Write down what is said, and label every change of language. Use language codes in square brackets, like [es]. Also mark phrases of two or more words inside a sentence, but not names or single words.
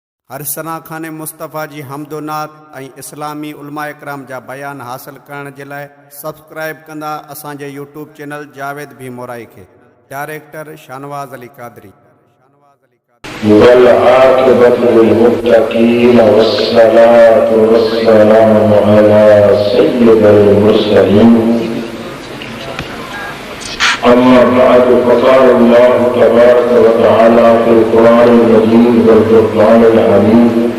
[sd] हर सना खान मुस्तफ़ा जी हमदोनात ऐं इस्लामी उलमा इकराम जा बयान हासिल करण जे लाइ सब्सक्राइब कंदा असांजे [en] YouTube channel [sd] जावेद भी मोराई खे। डायरेक्टर शानवाज़ अली क़ादरी। [ar] والعاقبة للمتقين والصلاة والسلام على سيد المرسلين أما بعد فقال الله تبارك وتعالى في القرآن المجيد والفرقان الحميد